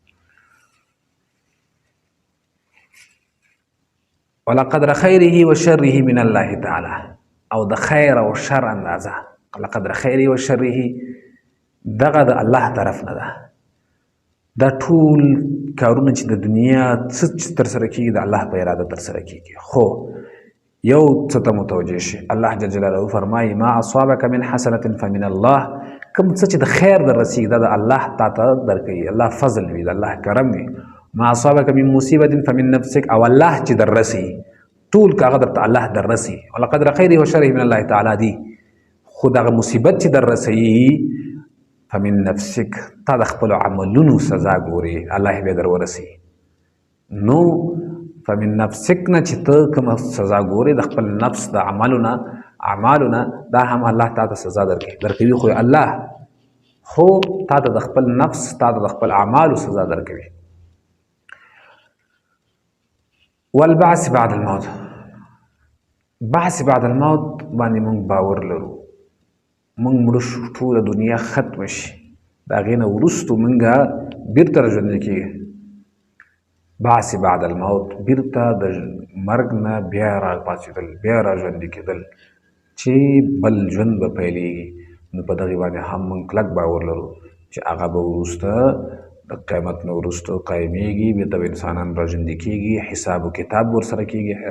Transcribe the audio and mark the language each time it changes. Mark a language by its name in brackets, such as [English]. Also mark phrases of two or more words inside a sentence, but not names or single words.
[Arabic] ولقدر خیره و شره من الله تعالی، [Pashto] او د خیر او شر اندازه، [Arabic] لقدر خیره و شره [Pashto] دغه د الله طرف نه ده. دا ټول کارونه چې د دنیا څه ترسره کېږي د الله په اراده ترسره کېږي. خو یو څه ته متوجه شي. [Arabic] الله جل جلاله فرمایي ما اصابک من حسنة فمن الله، [Pashto] کوم څه چې د خیر در رسیږي دا د الله تا ته درکوي، الله فضل وي، د الله کرم وي. [Arabic] ما اصابک من مصیبة فمن نفسک، [Pashto] او الله چې در رسي ټول کاغه درته الله در رسي، [Arabic] ولقدر خیره و شره من الله تعالی [Pashto] دی، خو دغه مصیبت چې در رسي [Arabic] فمن نفسک، [Pashto] تا د خپلو عملونو سزا ګوري، الله به در ورسي. نو [Arabic] فمن نفسک [Pashto] نه چې ته کومه سزا ګورې د خپل نفس د اعمالونه دا هم الله تا ته سزا درکوي، خو الله خو تا ته د خپل نفس تا ته د خپل اعمالو سزا درکوي. [Arabic] والبعث بعد الموت، بعث بعد الموت [Pashto] باندې مونږ باور لرو، مونږ مړه شو ټوله دنیا ختمه شي، د هغې نه وروستو مونږه بیرته راژوندي کېږي. [Arabic] بعث بعد الموت، [Pashto] بیرته د مرګ نه بیا راپاڅېدل، بیا راژوندي کېدل چې بل ژوند به پیلېږي. نو په دغې باندې هم موږ کلک باور لرو چې هغه به وروسته د قیامت نه وروسته قایمېږي، بېرته به انسانان راژوندي کېږي، حساب و کتاب ورسره کېږي.